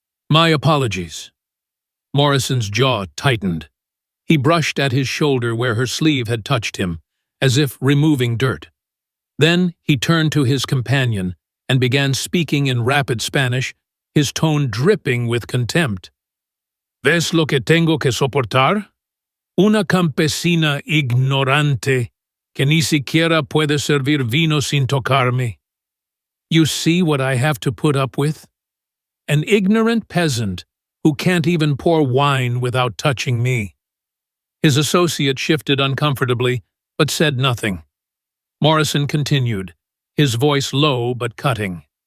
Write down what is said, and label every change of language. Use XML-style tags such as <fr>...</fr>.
<en>"My apologies." Morrison's jaw tightened. He brushed at his shoulder where her sleeve had touched him, as if removing dirt. Then he turned to his companion and began speaking in rapid Spanish, his tone dripping with contempt.</en> <es>"¿Ves lo que tengo que soportar? Una campesina ignorante que ni siquiera puede servir vino sin tocarme.</es> <en>You see what I have to put up with? An ignorant peasant who can't even pour wine without touching me." His associate shifted uncomfortably, but said nothing. Morrison continued, his voice low but cutting.</en>